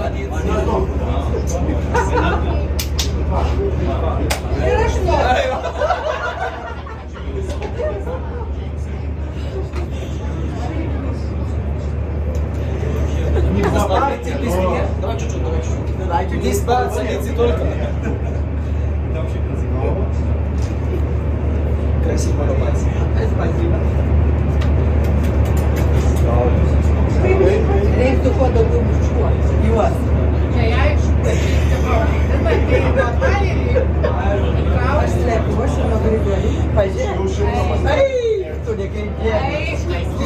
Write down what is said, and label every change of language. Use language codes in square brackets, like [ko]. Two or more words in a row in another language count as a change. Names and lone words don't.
[ru] Не в Смотрите, без меня. Давай чуть-чуть, давай чуть-чуть. Здесь садится только. Красиво улыбайся. Спасибо. [lt] Reiktų kuo daugiau bučiuoti juos. Aš slepiu, aš ir labai galiu. Pažiūrėk. Ai, tu nekreipėsi.